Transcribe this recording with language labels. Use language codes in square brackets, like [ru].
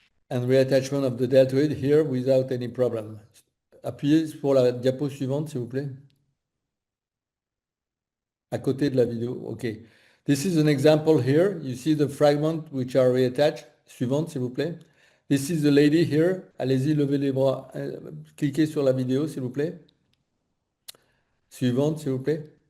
[en] And reattachment of the deltoid here without any problem. [fr] Appuyez pour la diapo suivante, s'il vous plaît. À côté de la vidéo, [en] okay. This is an example here. You see the fragments which are reattached. [fr] Suivante, s'il vous plaît. [en] This is the lady here. [fr] Allez-y, levez les bras. Cliquez sur la vidéo, s'il vous plaît. Suivante, s'il vous plaît.